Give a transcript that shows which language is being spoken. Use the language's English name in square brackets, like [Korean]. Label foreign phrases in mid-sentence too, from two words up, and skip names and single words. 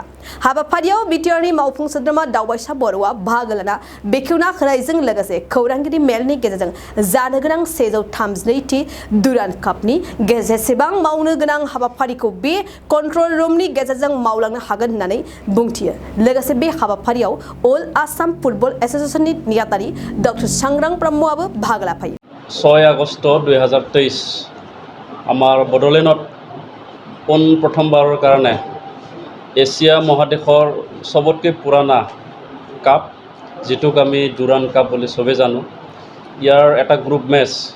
[Bodo] हाबाफारियाव बिटिआरनि मावफुं सोद्रोमा दावबायसा बर'आ बाहागो लाना बेखेवना होनायजों लोगोसे खौरांगिरि मेलनि गेजेरजों जानो गोनां 132थि दुरान कापनि जेसेबां मावनो गोनां हाबाफारिखौ बे कन्ट्रल रुमनि गेजेरजों मावलांनो हागोन होननानै बुंथियो। लोगोसे बे हाबाफारियाव अल आसाम फुटबल एसोसिएशननि नेहाथारि डक्टर सांग्रां ब्रह्मआबो बाहागो लाफायो। [Assamese] 6 আগষ্ট 2023 আমাৰ বড়োলেণ্ডত প্ৰথমবাৰৰ কাৰণে এছিয়া মহাদেশৰ সবতকৈ পুৰণা কাপ যিটোক আমি দুৰান কাপ বুলি চবে জানো, ইয়াৰ এটা [English] group match